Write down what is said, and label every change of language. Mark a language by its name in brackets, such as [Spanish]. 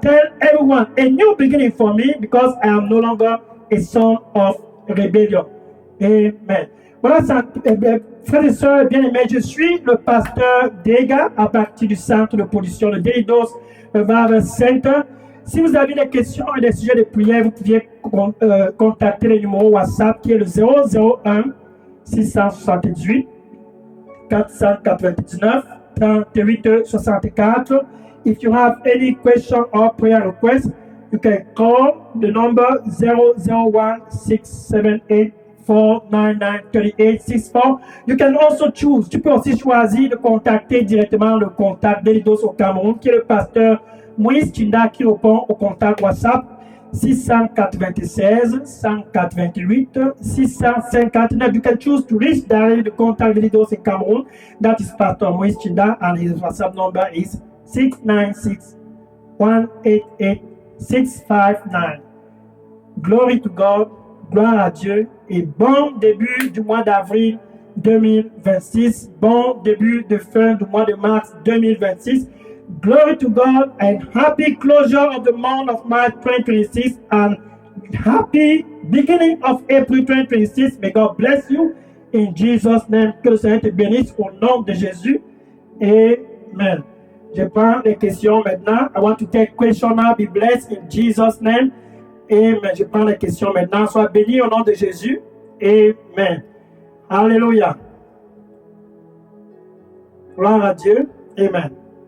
[English] Tell everyone, a new beginning for me, because I am no longer a son of rebellion. Amen. [French] Voilà, frères et sœurs bien-aimés, je suis le pasteur Dega à partir du centre de pollution de Délidos Revival Center. Si vous avez des questions et des sujets de prière, vous pouvez contacter le numéro WhatsApp qui est le 001 678 499 38 64. [English] If you have any question or prayer request, you can call the number 001 678 499 3864. You can also choose. [French] Tu peux aussi choisir de contacter directement le contact d'Elidos au Cameroun, qui est le pasteur Moïse Chinda, qui répond au contact WhatsApp 696 188 659. [English] You can choose to reach directly the contact d'Elidos in Cameroon. That is Pastor Moïse Chinda, and his WhatsApp number is 696 188 659. Glory to God. [French] Gloire à Dieu et bon début du mois d'avril 2026, bon début de fin du mois de mars 2026. [English] Glory to God and happy closure of the month of March 2026 and happy beginning of April 2026. May God bless you in Jesus' name. [French] Que le Seigneur te bénisse au nom de Jésus. Amen. Je prends les questions maintenant. [English] I want to take questions now. Be blessed in Jesus' name. Amen. [French] Je prends les questions maintenant. Sois béni au nom de Jésus. Amen. Alléluia. Gloire à Dieu. Amen.